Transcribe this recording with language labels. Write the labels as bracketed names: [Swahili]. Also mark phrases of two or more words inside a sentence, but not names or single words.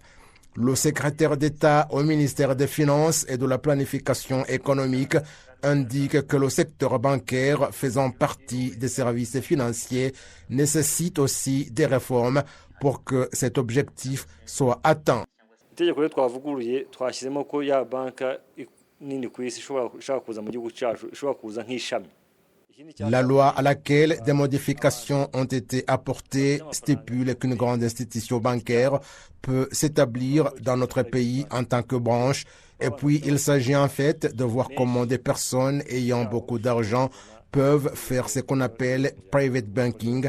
[French] Le secrétaire d'État au ministère des Finances et de la Planification économique indique que le secteur bancaire faisant partie des services financiers nécessite aussi des réformes pour que cet objectif soit atteint. [Kinyarwanda] itegeko rero twavuguruye twashyizemo ko ya banka nini ku isi ishobora kuza mu gihugu cyacu ishobora kuza nk'ishami. [French] La loi à laquelle des modifications ont été apportées stipule qu'une grande institution bancaire peut s'établir dans notre pays en tant que branche. Et puis, il s'agit en fait de voir comment des personnes ayant beaucoup d'argent peuvent faire ce qu'on appelle [English] private banking.